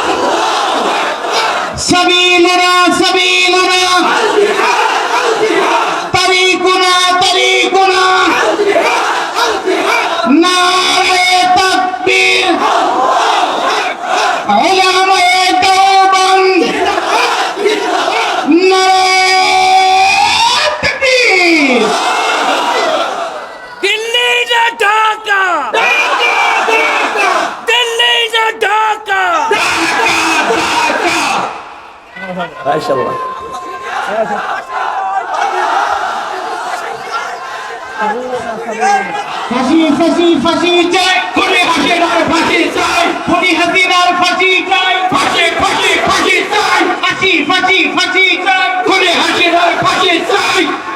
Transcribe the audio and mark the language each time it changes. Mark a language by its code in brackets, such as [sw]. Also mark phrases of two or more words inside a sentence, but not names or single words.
[ar] سبیلنا سبیلنا، طریقنا طریقنا، [ur] نعرہ تکبیر، علماء دیوبند، نعرہ تکبیر۔ دلی نہ ڈھاکہ، دلی نہ ڈھاکہ، माशाल्लाह। [bn] ফাঁসি ফাঁসি ফাঁসি চাই, খুনি হাসিনার ফাঁসি চাই, খুনি হাসিনার ফাঁসি চাই, ফাঁসি ফাঁসি ফাঁসি চাই, ফাঁসি ফাঁসি ফাঁসি চাই, খুনি হাসিনার ফাঁসি চাই।